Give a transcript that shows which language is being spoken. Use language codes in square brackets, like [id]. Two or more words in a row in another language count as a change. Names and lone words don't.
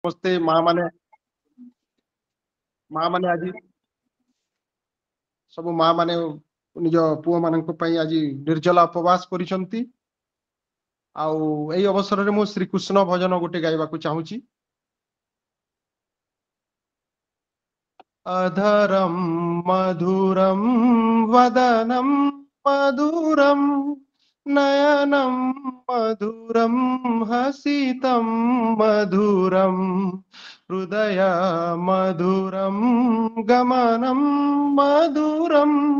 [or] ସମସ୍ତେ ମା ମାନେ ଆଜି ସବୁ ମା ମାନେ ନିଜ ପୁଅ ମାନଙ୍କ ପାଇଁ ଆଜି ନିର୍ଜଲା ଉପବାସ କରିଛନ୍ତି। ଆଉ ଏଇ ଅବସରରେ ମୁଁ ଶ୍ରୀକୃଷ୍ଣ ଭଜନ ଗୋଟେ ଗାଇବାକୁ ଚାହୁଁଛି। [sa] अधरं मधुरं वदनं मधुरं नयनं मधुरं हसितं मधुरं हृदय मधुरं गमनं मधुरं